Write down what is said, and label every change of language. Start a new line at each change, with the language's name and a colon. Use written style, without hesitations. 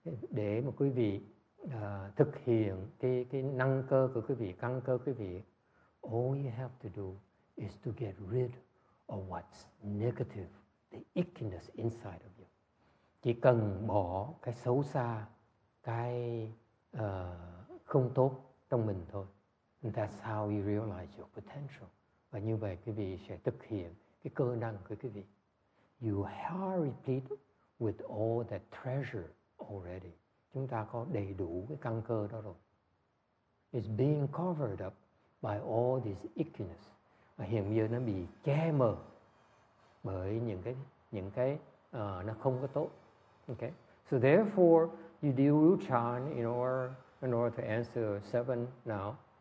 Vietnamese: để mà quý vị thực hiện cái năng cơ của quý vị, căn cơ quý vị,
English: all you have to do is to get rid of what's negative, the ickiness inside of you.
Vietnamese: Chỉ cần bỏ cái xấu xa, cái không tốt trong mình thôi.
English: And that's how you realize your potential.
Vietnamese: Và như vậy quý vị sẽ thực hiện cái cơ năng của quý vị.
English: You are replete with all that treasure already.
Vietnamese: Chúng ta có đầy đủ cái căn cơ đó rồi.
English: It's being covered up by all this ickiness.
Vietnamese: Và hiện giờ nó bị che mờ bởi những cái nó không có tốt.
English: Okay. So therefore, you deal with Chan in order to answer 7 now.